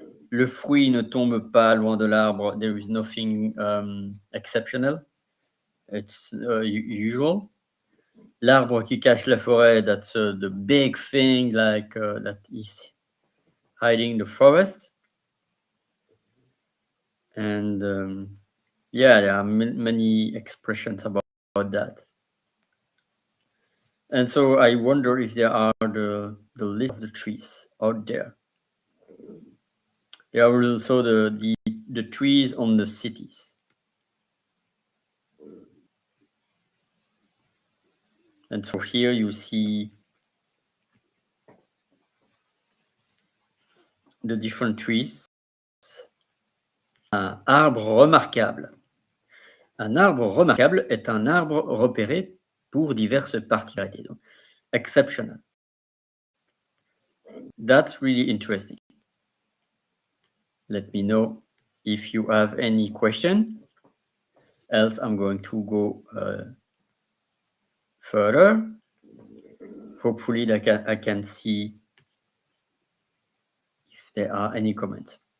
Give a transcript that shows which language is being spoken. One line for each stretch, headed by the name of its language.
French: Le fruit ne tombe pas loin de l'arbre.
English: There is nothing exceptional. It's usual.
French: L'arbre qui cache la forêt,
English: that's the big thing, like that is hiding the forest. And yeah, there are many expressions about that. And so I wonder if there are the list of the trees out there. There are also the trees on the cities. And so here you see the different trees.
French: Un arbre remarquable. Un arbre remarquable est un arbre repéré pour diverses particularités.
English: Donc, exceptional. That's really interesting. Let me know if you have any question. Else I'm going to go further. Hopefully I can see if there are any comments.